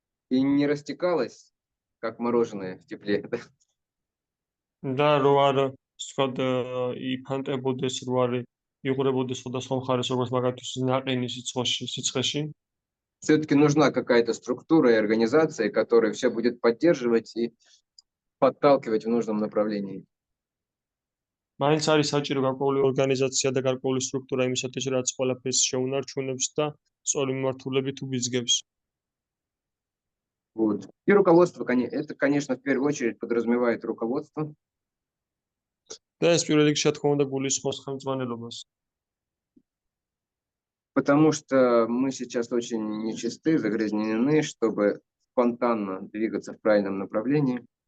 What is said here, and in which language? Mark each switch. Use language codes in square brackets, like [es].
[ru] И не растекалось, как мороженое в тепле. [ka] და რო არ ვთქვათ იფანტებოდეს, რო არ იღურებოდეს სხვადასხვა მხარეს, როგორც მაგათთვის ნაყინი სიცხეში. [ru] Все-таки нужна какая-то структура и организация, которая все будет поддерживать и подталкивать в нужном направлении. [ka] მაინც არის საჭირო გარკვეული ორგანიზაცია და გარკვეული სტრუქტურა იმისათვის, რაც ყველაფერს შეუნარჩუნებს და სწორი მიმართულებით უბიძგებს. [ru] Вот. И руководство, это, конечно, в первую очередь подразумевает руководство. [ka] და ეს პირველ რიგში, რა თქმა უნდა, გულისხმობს ხელმძღვანელობას. [ru] Потому что мы сейчас очень нечисты, загрязнены, чтобы спонтанно двигаться в правильном направлении.